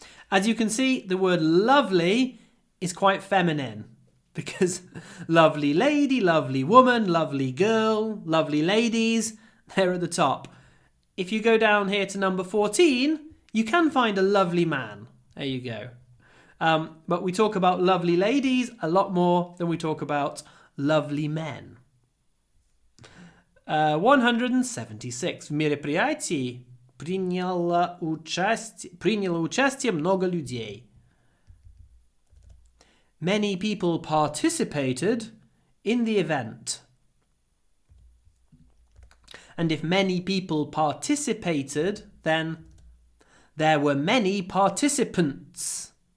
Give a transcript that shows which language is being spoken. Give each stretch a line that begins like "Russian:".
English: As you can see, the word lovely is quite feminine because lovely lady, lovely woman, lovely girl, lovely ladies, they're at the top. If you go down here to number 14, you can find a lovely man. There you go. But we talk about lovely ladies a lot more than we talk about lovely men.
Russian: 176. В мероприятии приняло участие много людей.
English: Many people participated in the event. And if many people participated, then there were many participants.